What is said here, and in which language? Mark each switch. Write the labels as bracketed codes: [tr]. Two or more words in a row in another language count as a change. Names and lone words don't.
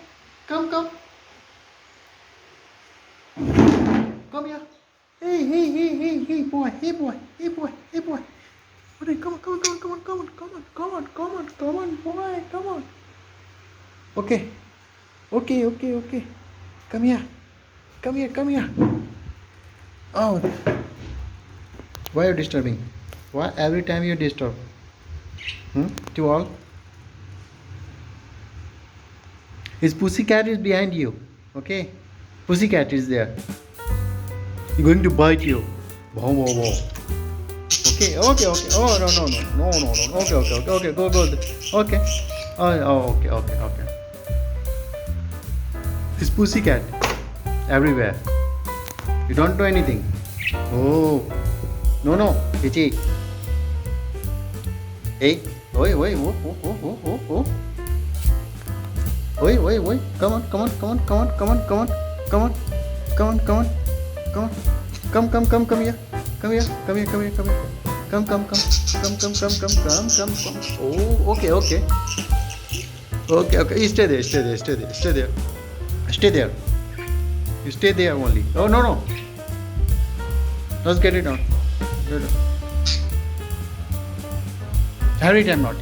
[en] Come, come. Come here. Hey, hey, hey, hey, hey boy, hey boy, hey boy, hey boy. Come on, come on, come on, come on, come on, come on, come on, come on, come on, boy, come on. Okay. Okay, okay, okay. Come here. Come here, come here. Oh. Why are you disturbing? Why every time you disturb? To all? His pussycat is behind you. Okay? Pussycat is there. He's going to bite you. Wow, wow, wow. Okay, okay, okay. Oh, no, no, no. No, no, no. Okay, okay, okay, okay. Go, go. Okay. Oh, okay, okay, okay. His pussycat. Everywhere. You don't do anything. Oh. No, no. Chichi. Hey. Oi, oi, oh, oh, oh, oh, oh, oh. Oi, oi, oi. Come on, come on, come on, come on, come on, come on, come on, come on, come on, come on. Come here. Come here, come here, come here, come here. Come. Oh, okay, okay. Okay, okay. You stay there, stay there, stay there, stay there. Stay there. You stay there only. Oh, no, no. Let's get it on. Get it on. Every time naughty.